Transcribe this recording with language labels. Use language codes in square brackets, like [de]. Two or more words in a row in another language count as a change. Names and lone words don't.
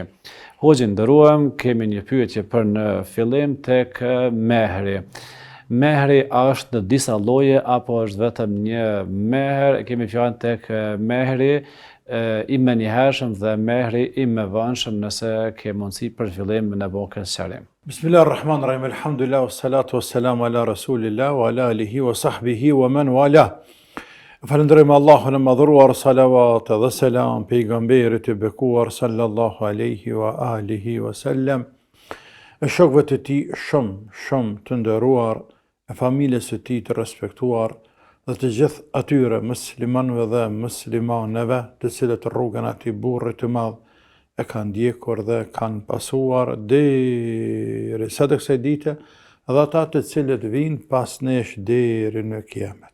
[sq] Hoxhin nderuam, kemi një pyetje për në fillim tek mehri. Mehri është në disa lloje apo është vetëm një mehr? Kemi fjalën tek mehri i menjëhershëm dhe mehri i mëvonshëm, nëse ke mundësi për fillim në bokën sqarim. [ar] بسم الله الرحمن الرحيم. الحمد لله والصلاة والسلام على رسول الله وعلى آله وصحبه ومن والاه. [sq] Falenderojmë Allahun e madhëruar, salavat dhe selam pejgamberit e bekuar [ar] صلى الله عليه وعلى آله و [sq] sallam, e shokëve të tij shumë të nderuar, e familjes së tij të respektuar dhe të gjithë atyre muslimanëve dhe muslimaneve të cilët rrugën atij burrit të madh e kanë ndjekur dhe kanë pasuar derisa të kësaj dite dhe ata të cilët vinë pas nesh deri në kiamet.